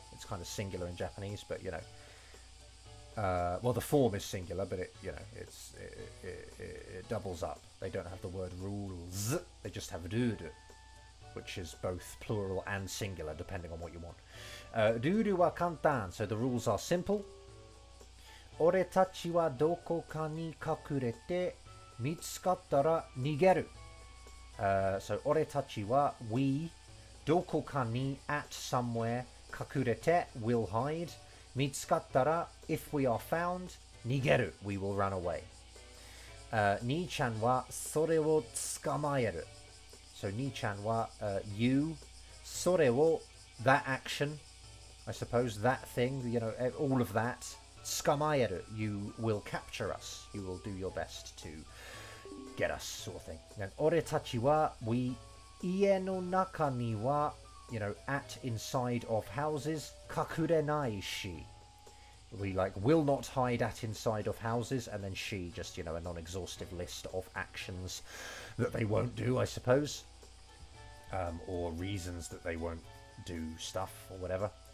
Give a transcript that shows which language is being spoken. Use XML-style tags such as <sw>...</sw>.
<en>It's kind of singular in Japanese, but, you know, well, the form is singular, but it, you know, it doubles up. They don't have the word rules. They just have dudu, which is both plural and singular, depending on what you want.</en> <ja>Ruru wa kantan,</ja> <en>so the rules are simple.</en> <ja>俺たちはどこかに隠れて見つかったら逃げる。</ja> <en>So 俺たちは we どこかに at somewhere 隠れて will hide 見つかったら if we are found 逃げる we will run away.</en> <ja>兄ちゃんはそれを捕まえる。</ja> <en>So 兄ちゃんは、you それを that action I suppose that thing you know all of that 捕まえる you will capture us you will do your best to get us sort of thing. Then 俺たちは we 家の中には you know at inside of houses 隠れないし we like will not hide at inside of houses and then she just you know a non-exhaustive list of actions that they won't do I suppose or reasons that they won't do stuff or whatever.</en>